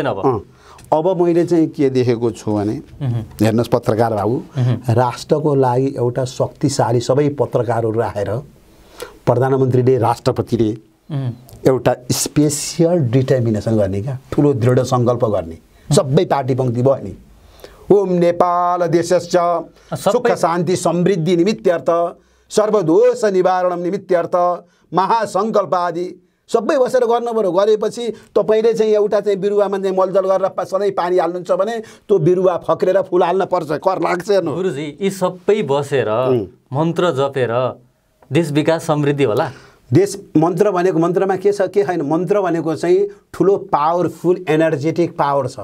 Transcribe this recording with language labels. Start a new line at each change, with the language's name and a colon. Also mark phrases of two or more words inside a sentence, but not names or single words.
Nepali: अब मैले चाहिँ के देखेको छु भने हेर्नुस् पत्रकार बाबु राष्ट्रको लागि एउटा शक्तिशाली सबै पत्रकारहरू राखेर प्रधानमन्त्रीले राष्ट्रपतिले एउटा
English: special determination
Nepali: गर्ने क्या ठुलो दृढ संकल्प गर्ने सबै पार्टी पंक्ति भयो नि
Sanskrit: ओम नेपाल देशस्य सुख शान्ति समृद्धि निमित्तार्थ सर्वदोष निवारणम निमित्तार्थ महासङ्कल्प
Nepali: आदि सबै बसेर गर्नुपर्यो। गरेपछि तपाईँले चाहिँ एउटा चाहिँ बिरुवामा चाहिँ मलजल गरेर सधैँ पानी हाल्नुहुन्छ भने त्यो बिरुवा फक्रेर फुल हाल्न पर्छ, कर लाग्छ। हेर्नु गुरुजी, यी सबै बसेर मन्त्र जपेर देश विकास समृद्धि होला। देश मन्त्र भनेको मन्त्रमा के छ के छैन, मन्त्र भनेको चाहिँ ठुलो
English: powerful energetic power
Nepali: छ।